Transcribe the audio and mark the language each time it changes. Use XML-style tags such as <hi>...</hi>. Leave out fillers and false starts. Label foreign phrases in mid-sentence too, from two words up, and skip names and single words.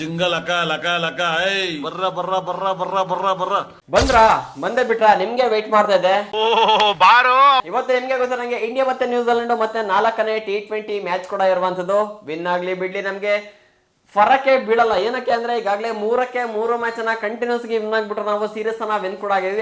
<kn>ಜಿಂಗ ಲಕ ಲಕ ಲಕ ಐ ಬರ್ರ ಬರ್ರ ಬರ್ರ ಬರ್ರ ಬರ್ರ ಬರ್ರ ಬಂದ್ರಾ ಬಂದೇ ಬಿಟ್ರಾ ನಿಮ್ಗೆ ವೇಟ್ ಮಾಡ್ತಾ ಇದ್ದೆ. ಬಾರೋ ಇವತ್ತು ನಿಮ್ಗೆ ಗೊತ್ತಾ ನಂಗೆ ಇಂಡಿಯಾ ಮತ್ತೆ ನ್ಯೂಜಿಲೆಂಡ್ ಮತ್ತೆ 4ನೇ T20 ಮ್ಯಾಚ್ ಕೂಡ ಇರುವಂತದ್ದು. ವಿನ್ ಆಗ್ಲಿ ಬಿಡ್ಲಿ ನಮ್ಗೆ ಫರಕ್ಕೆ ಬೀಳಲ್ಲ. ಏನಕ್ಕೆ ಅಂದ್ರೆ ಈಗಾಗಲೇ 3 ಮ್ಯಾಚ್ ಅನ್ನ ಕಂಟಿನ್ಯೂಸ್ ಗೆ ವಿನ್ ಆಗ್ಬಿಟ್ರೆ ನಾವು ಸೀರೀಸ್ ಅನ್ನ ವಿನ್ ಕೂಡ ಆಗಿದ್ವಿ.</kn>